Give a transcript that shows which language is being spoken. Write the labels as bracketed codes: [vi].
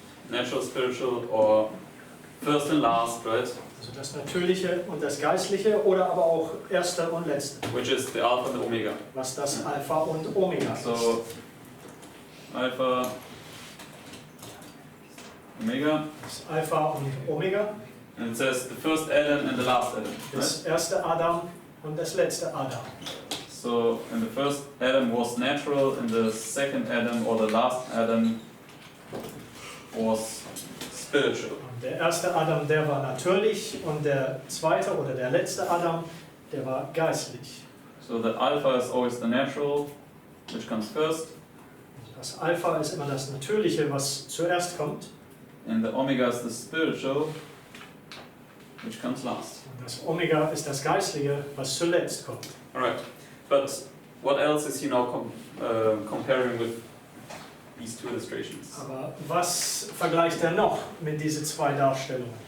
[en] Natural, spiritual, or first and last, right? [de] Also das Natürliche und das Geistliche oder aber auch Erste und Letzte. [en] Which is the Alpha and the Omega. [de] Was das Alpha und Omega ist. [en] So, Alpha, Omega, [de] Das Alpha und Omega. [en] and it says the first Adam and the last Adam, [de] Das [en] right? [de] erste Adam und das letzte Adam. [en] So, and the first Adam was natural, and the second Adam, or the last Adam, was spiritual. [de] Und der erste Adam, der war natürlich und der zweite oder der letzte Adam, der war geistlich. [en] So the Alpha is always the natural, which comes first, [de] Das Alpha ist immer das Natürliche, was zuerst kommt. [en] and the Omega is the spiritual, which comes last. [de] Und das Omega ist das Geistliche, was zuletzt kommt. [en] Alright, but what else is he now comparing with these two illustrations? [de] Aber was vergleicht er noch mit diesen zwei Darstellungen?